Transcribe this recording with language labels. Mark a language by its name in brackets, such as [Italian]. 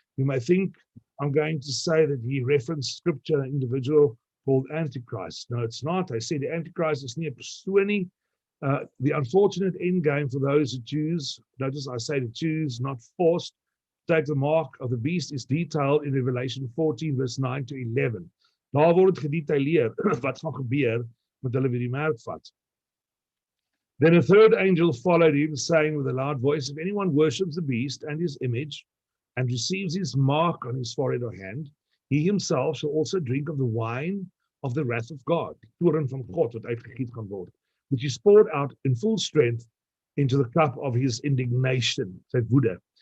[English] You may think I'm going to say that he referenced scripture, an individual called Antichrist. No, it's not. I say the Antichrist is [Afrikaans] nie 'n persoon nie. [English] The unfortunate end game for those who choose, notice I say to choose, not forced, take the mark of the beast is detailed in Revelation 14 verse 9 to 11. [Afrikaans] Daar word dit gedetaileer wat gaan gebeur met hulle wie die merk vat. [English] Then a third angel followed him, saying with a loud voice, if anyone worships the beast and his image, and receives his mark on his forehead or hand, he himself shall also drink of the wine of the wrath of God, [Afrikaans] die toorn van God wat uitgegiet gaan word, [English] which is poured out in full strength into the cup of his indignation, [Afrikaans] sy woede.